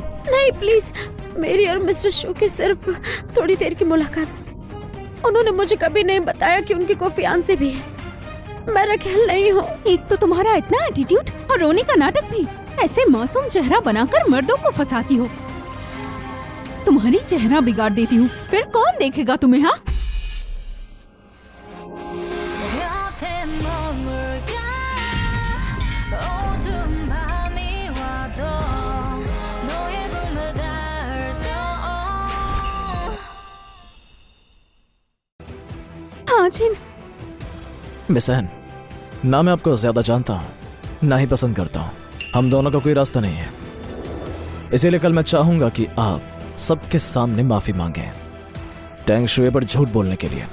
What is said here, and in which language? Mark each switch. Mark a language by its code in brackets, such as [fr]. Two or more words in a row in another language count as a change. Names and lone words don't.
[hi] नहीं प्लीज, मेरी और मिस्टर शो की सिर्फ थोड़ी देर की मुलाकात। उन्होंने मुझे कभी नहीं बताया कि उनकी कोई फियांसे भी है। मैं रखेल नहीं हूँ। एक तो तुम्हारा इतना एटीट्यूड और रोने का नाटक भी। ऐसे मासूम चेहरा बनाकर मर्दों को फंसाती हो। तुम्हारी चेहरा बिगाड़ देती हूँ, फिर कौन देखेगा तुम्हें? हाँ, [ko] 곁에 머물까 어두운 밤이 와도 너의 꿈을 닿을까. [hi] हाँ जिन, मिस एन, ना मैं आपको ज्यादा जानता हूँ, ना ही पसंद करता हूँ। हम दोनों का कोई रास्ता नहीं है। इसीलिए कल मैं चाहूंगा कि आप सबके सामने माफी मांगे टैंग शुए पर झूठ बोलने के लिए।